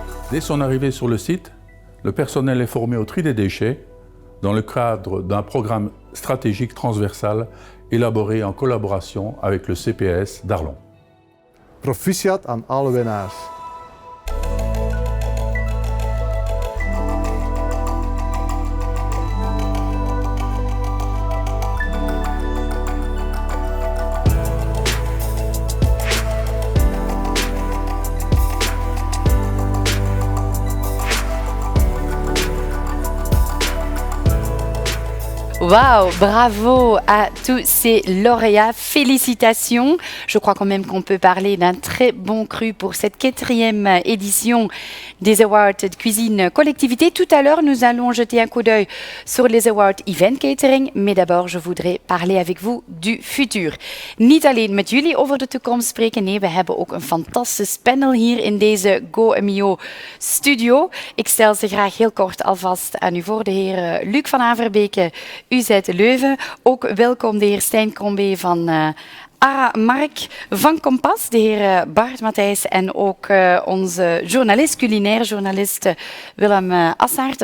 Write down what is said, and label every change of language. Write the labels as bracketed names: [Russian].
[French] Dès son arrivée sur le site, le personnel est formé au tri des déchets dans le cadre d'un programme stratégique transversal élaboré en collaboration avec le CPS d'Arlon. [Dutch] Proficiat aan alle winnaars. [French] Waouh, bravo à tous ces lauréats. Félicitations. Je crois quand même qu'on peut parler d'un très bon cru pour cette 4e édition des Awards de cuisine collectivité. Tout à l'heure, nous allons jeter un coup d'œil sur les Awards Event Catering. Mais d'abord, je voudrais parler avec vous du futur. [Dutch] Niet alleen met jullie over de toekomst spreken. Nee, we hebben ook een fantastisch panel hier in deze GoMio studio. Ik stel ze graag heel kort alvast aan u voor. De heer Luc van Averbeke, UZ Leuven. Ook welkom de heer Stijn Crombé van Aramark, van Kompas, de heer Bart Matthijs en ook onze journalist, culinair journalist Willem Assaert.